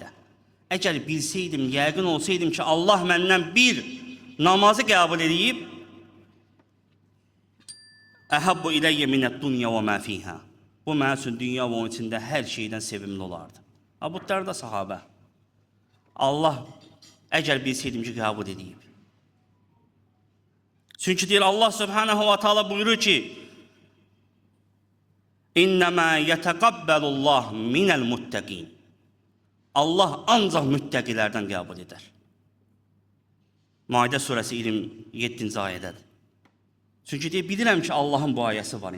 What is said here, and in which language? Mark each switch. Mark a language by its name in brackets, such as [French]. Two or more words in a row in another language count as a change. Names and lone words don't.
[Azerbaijani] Əgər bilseydim, yəqin olsaydım ki, Allah məndən bir namazı qəbul edib, [Arabic] أحب إلي من الدنيا وما فيها. [Azerbaijani] Bu mənim üçün dünya və onun içində hər şeydən sevimli olardı. Abu Darda sahabə. Allah, əgər bilseydim ki, qəbul edib. Çünki deyir, [Arabic] الله سبحانه وتعالى [Azerbaijani] buyurur ki, [Arabic] إنما يتقبل الله من المتقين. [Azerbaijani] Allah ancaq müttəqilərdən qəbul edər. Maidə surəsi 27-ci ayədədir. Çünki deyir, bilirəm ki, Allahın bu ayəsi var.